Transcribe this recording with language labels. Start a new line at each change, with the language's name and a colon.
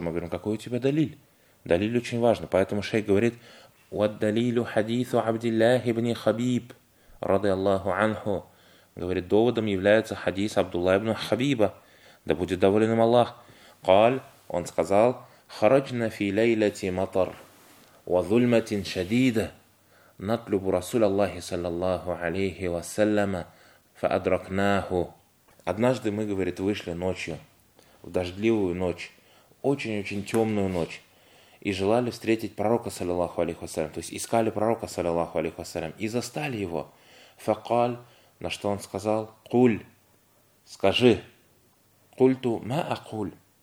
Russian: Мы говорим, какой у тебя далиль? Далиль очень важно. Поэтому шейх говорит,
Arabic: «Уаддалилю хадису
Russian: Абдиллахи ибн Хабиб, рады Аллаху анху». Говорит, доводом является хадис Абдулла ибн Хабиба. Да будет доволен им Аллах. «Каль», он сказал,
Arabic: خرجنا في ليلة مطر وظلمة شديدة نطلب رسول الله صلى الله عليه وسلم فأدركناه.
Russian: Однажды мы, говорит, вышли ночью, в дождливую ночь, очень-очень темную ночь, и желали встретить пророка, саллиллаху алейхи вассалям, то есть искали пророка, саллиллаху алейхи вассалям, и застали его. Факаль, на что он сказал, куль, скажи,
Arabic: культу ма акуль.